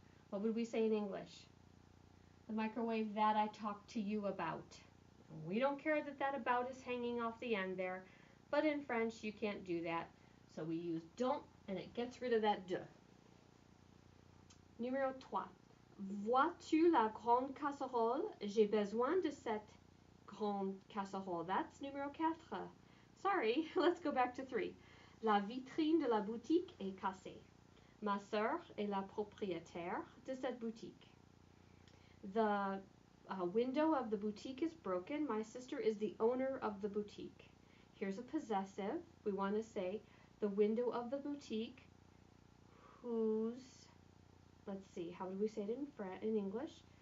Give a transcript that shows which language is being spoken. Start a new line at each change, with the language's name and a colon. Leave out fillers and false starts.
English: What would we say in English? The microwave that I talked to you about. We don't care that that about is hanging off the end there, but in French you can't do that. So we use don't and it gets rid of that de.
French: Numéro 3. Vois-tu la grande casserole? J'ai besoin de cette grande casserole.
English: That's numéro 4. Sorry, let's go back to 3.
French: La vitrine de la boutique est cassée. Ma sœur est la propriétaire de cette boutique.
English: The window of the boutique is broken. My sister is the owner of the boutique. Here's a possessive. We want to say the window of the boutique whose, let's see, how do we say it in English?